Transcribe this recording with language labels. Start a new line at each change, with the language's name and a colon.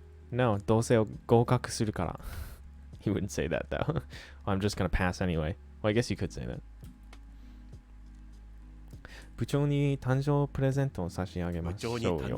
Japanese: No, どうせ合格するから.
English: He wouldn't say that though. Well, I'm just gonna pass anyway. Well, I guess you could say that.
Japanese: 部長に誕生プレゼントを差し上げましょうよ.